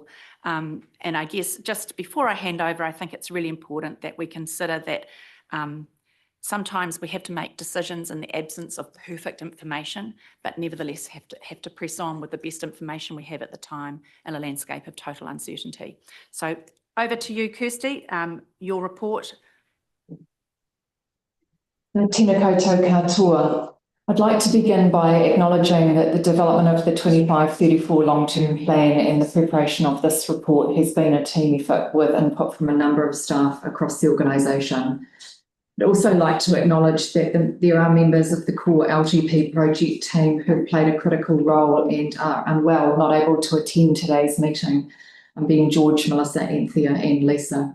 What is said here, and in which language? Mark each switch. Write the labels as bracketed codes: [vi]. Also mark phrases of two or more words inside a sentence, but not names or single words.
[en] And I guess just before I hand over, I think it's really important that we consider that sometimes we have to make decisions in the absence of perfect information, but nevertheless have to press on with the best information we have at the time in a landscape of total uncertainty. So over to you, Kirsty, your report. [mi] Tēnā koutou katoa. [en] I'd like to begin by acknowledging that the development of the 25-34 long-term plan and the preparation of this report has been a team effort with input from a number of staff across the organisation. I'd also like to acknowledge that there are members of the core LGP project team who played a critical role and are unwell, not able to attend today's meeting, being George, Melissa, Anthea and Lisa.